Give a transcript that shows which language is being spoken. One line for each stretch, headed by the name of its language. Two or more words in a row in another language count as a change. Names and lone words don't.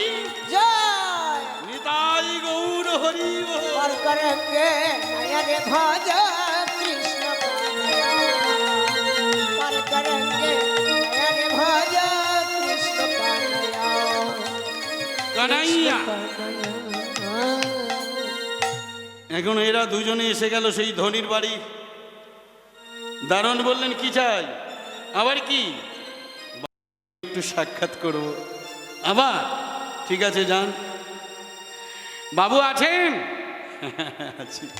Hindi: जय। निताई गौर हरि बोल। पार करेंगे नया रे भज कृष्ण कन्हैया, पार करेंगे नया रे भज कृष्ण कन्हैया,
Bangla: कन्हैया। এখন এরা দুজনে এসে গেল সেই ধনির বাড়ি। দারুণ বললেন, কি চাই? আবার কি? একটু সাক্ষাৎ করব। আবার ঠিক আছে, যান। বাবু আছেন? আছি।